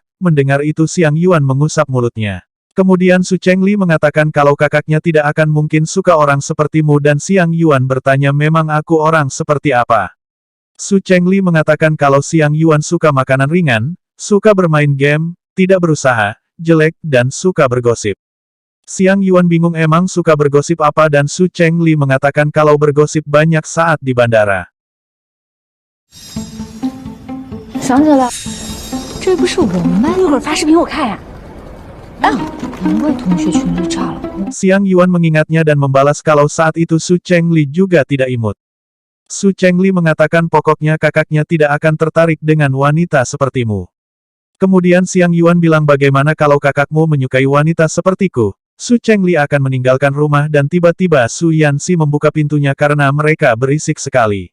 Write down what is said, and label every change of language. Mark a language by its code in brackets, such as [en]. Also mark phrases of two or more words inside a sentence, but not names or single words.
[id] Mendengar itu Xiang Yuan mengusap mulutnya. Kemudian Su Chengli mengatakan kalau kakaknya tidak akan mungkin suka orang sepertimu dan Xiang Yuan bertanya memang aku orang seperti apa. Su Chengli mengatakan kalau Xiang Yuan suka makanan ringan, suka bermain game, tidak berusaha, jelek, dan suka bergosip. Xiang Yuan bingung emang suka bergosip apa dan Su Chengli mengatakan kalau bergosip banyak saat di bandara. [zh] 想起来，这不是我们班一会儿发视频我看呀。难怪同学群里炸了。 [id] Xiang Yuan mengingatnya dan membalas kalau saat itu Su Chengli juga tidak imut. Su Chengli mengatakan pokoknya kakaknya tidak akan tertarik dengan wanita sepertimu. Kemudian Xiang Yuan bilang bagaimana kalau kakakmu menyukai wanita sepertiku. Su Chengli akan meninggalkan rumah dan tiba-tiba Su Yanxi membuka pintunya karena mereka berisik sekali.